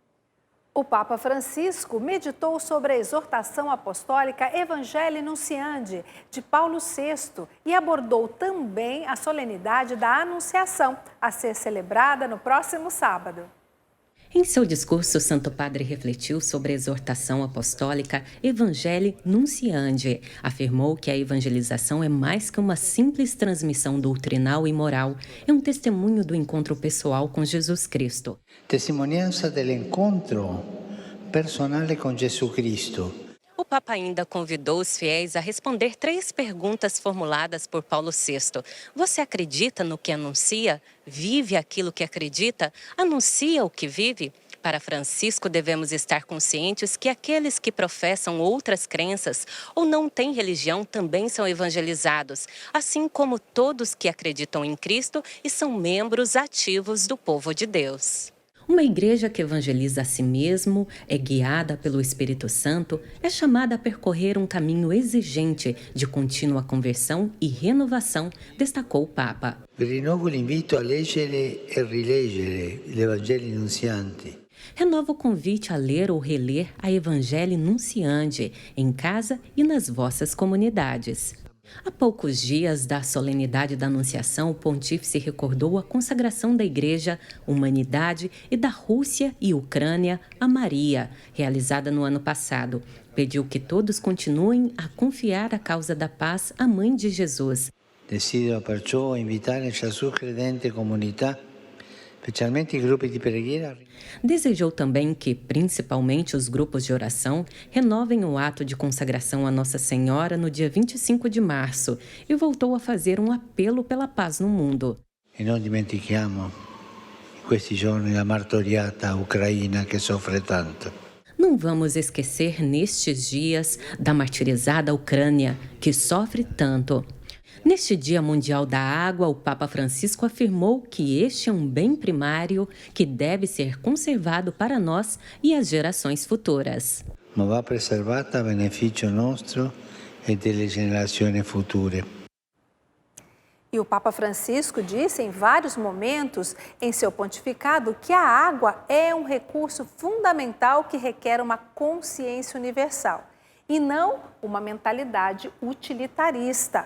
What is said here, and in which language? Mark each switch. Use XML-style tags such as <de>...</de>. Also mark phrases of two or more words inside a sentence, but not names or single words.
<pt>O Papa Francisco meditou sobre a exortação apostólica Evangelii Nunciandi, de Paulo VI, e abordou também a solenidade da Anunciação, a ser celebrada no próximo sábado. Em seu discurso, o Santo Padre refletiu sobre a exortação apostólica Evangelii Nunciandi. Afirmou que a evangelização é mais que uma simples transmissão doutrinal e moral, é um testemunho do encontro pessoal com Jesus Cristo.</pt> <it>Testimonianza dell'incontro personale con Gesù Cristo.</it> <pt>O Papa ainda convidou os fiéis a responder 3 perguntas formuladas por Paulo VI. Você acredita no que anuncia? Vive aquilo que acredita? Anuncia o que vive? Para Francisco, devemos estar conscientes que aqueles que professam outras crenças ou não têm religião também são evangelizados, assim como todos que acreditam em Cristo e são membros ativos do povo de Deus. Uma igreja que evangeliza a si mesmo, é guiada pelo Espírito Santo, é chamada a percorrer um caminho exigente de contínua conversão e renovação, destacou o Papa.</pt> <it>Rinnovo l'invito a leggere e rileggere l'Evangelii Nunciandi.</it> <pt>Renova o convite a ler ou reler a Evangelii Nunciandi em casa e nas vossas comunidades. Há poucos dias da solenidade da Anunciação, o pontífice recordou a consagração da Igreja, Humanidade e da Rússia e Ucrânia a Maria, realizada no ano passado. Pediu que todos continuem a confiar a causa da paz à Mãe de Jesus.</pt> <it>Desidero perciò invitare ciascun credente e comunità, specialmente i gruppi di preghiera.</it> <pt>Desejou também que, principalmente os grupos de oração, renovem o ato de consagração a Nossa Senhora no dia 25 de março e voltou a fazer um apelo pela paz no mundo.</pt> <it>E non dimentichiamo in questi giorni la martoriata Ucraina che soffre tanto.</it> <pt>Não vamos esquecer nestes dias da martirizada Ucrânia, que sofre tanto. Neste Dia Mundial da Água, o Papa Francisco afirmou que este é um bem primário que deve ser conservado para nós e as gerações futuras.</pt> <it>Ma va preservata a benefício nostro e delle generazioni future.</it> <pt>E o Papa Francisco disse em vários momentos em seu pontificado que a água é um recurso fundamental que requer uma consciência universal e não uma mentalidade utilitarista.</pt>